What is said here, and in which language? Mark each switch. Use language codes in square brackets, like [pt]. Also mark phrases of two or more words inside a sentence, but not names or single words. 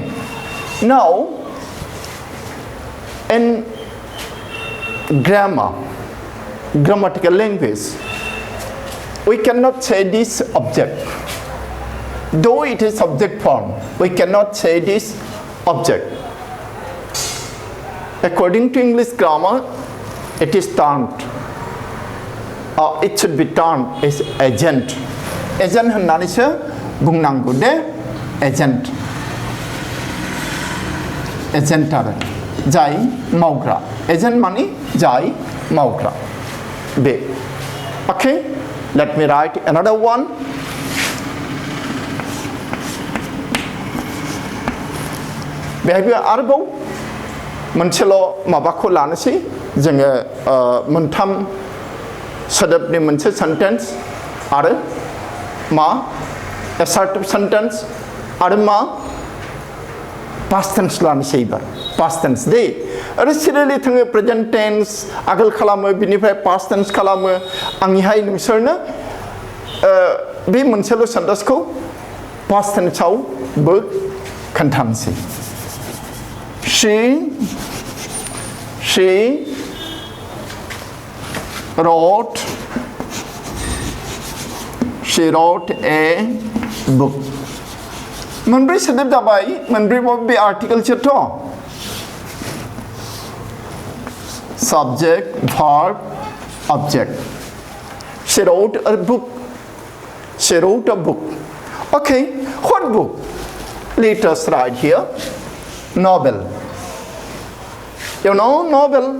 [en] Now, in grammatical language, we cannot say this object. Though it is subject form, we cannot say this object. According to English grammar, it is turned. It should be turned as agent. [brx] Agent होननानैसो बुंनांगौ दे agent. Agent आरो जाय मावग्रा. Agent माने जाय मावग्रा. बे. [en] Okay, let me write another one. [brx] बेहायबो आरोबाव मोनसेल' माबाखौ लानोसै जोङो मोनथाम सोदोबनि मोनसे सेन्टेन्स आरो मा [en] assertive sentence [brx] आरो मा [en] past tense [brx] लानोसै एबार [en] past tense [brx] दे आरो सिरियेलि जोङो [en] present tense [brx] आगोल खालामो बिनिफ्राय [en] past tense [brx] खालामो आंनिहाय नोंसोरनो बे मोनसेल' सेन्टेन्सखौ [en] past tense [brx] आवबो खोन्थानोसै [en] She wrote a book. [brx] मोनब्रै सोदोब जाबाय मोनब्रै बे आर्टिकल सोथ' [en] subject, verb, object. She wrote a book. She wrote a book. Okay, what book? Let us write here. Novel. You know novel?